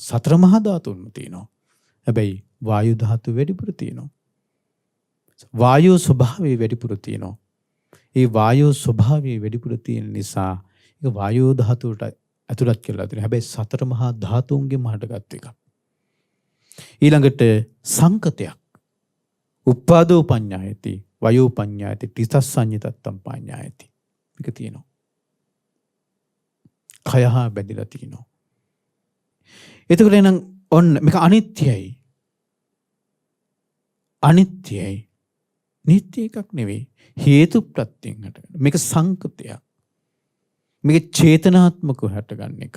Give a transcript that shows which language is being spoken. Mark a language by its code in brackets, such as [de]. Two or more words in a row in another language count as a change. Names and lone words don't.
[si] සතර මහා ධාතුන්ම තියෙනවා. හැබැයි වායු ධාතුව වැඩිපුර තියෙනවා. වායෝ ස්වභාවය වැඩිපුර තියෙනවා. ඒ වායෝ ස්වභාවය වැඩිපුර තියෙන නිසා ඒක වායෝ ධාතුවට ඇතුළත් කරලා තියෙනවා. හැබැයි සතර මහා ධාතුන්ගෙන් මහටගත් එකක්. ඊළඟට සංකතයක්. [pi] උප්පාදෝ පඤ්ඤායති වයෝ පඤ්ඤායති තිතස්සඤ්ඤතත්තම් පඤ්ඤායති. [si] මේක තියෙනවා. කය හා බැඳිලා තියෙනවා. එතකොට එනම් ඔන්න මේක අනිත්‍යයි. අනිත්‍යයි. නිත්‍ය එකක් නෙවෙයි. හේතු ප්‍රත්‍යයෙන් හටගන්න. මේක සංකතයක්. මේක චේතනාත්මකව හටගන්න එකක්.